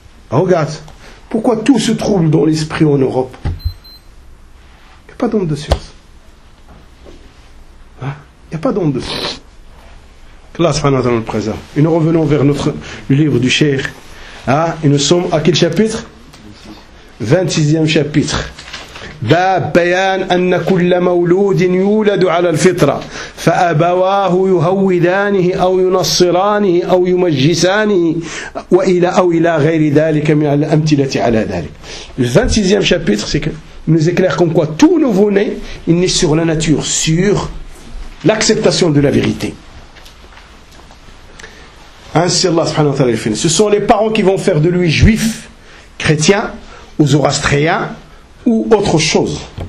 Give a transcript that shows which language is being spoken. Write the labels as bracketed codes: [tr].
[fr] Regarde. Pourquoi tout se trouble dans l'esprit en Europe? Il n'y a pas d'homme de science. Il n'y a pas d'homme de science. Que Allah subhanahu wa ta'ala nous préserve. Et nous revenons vers notre livre du Cheikh. Hein? Et nous sommes à quel chapitre? 26e chapitre. [ar] باب بيان أن كل مولود يولد على الفطرة فأبواه يهودانه أو ينصرانه أو يمجسانه وإلى أو إلى غير ذلك من الأمثلة على ذلك. [fr] Le 26e chapitre, c'est que nous éclaire comme quoi tout nouveau-né, il n'est sur la nature, sur l'acceptation de la vérité. Ainsi Allah subhanahu wa ta'ala le finit. Ce sont les parents qui vont faire de lui juif, chrétien ou zoroastrien ou autre chose.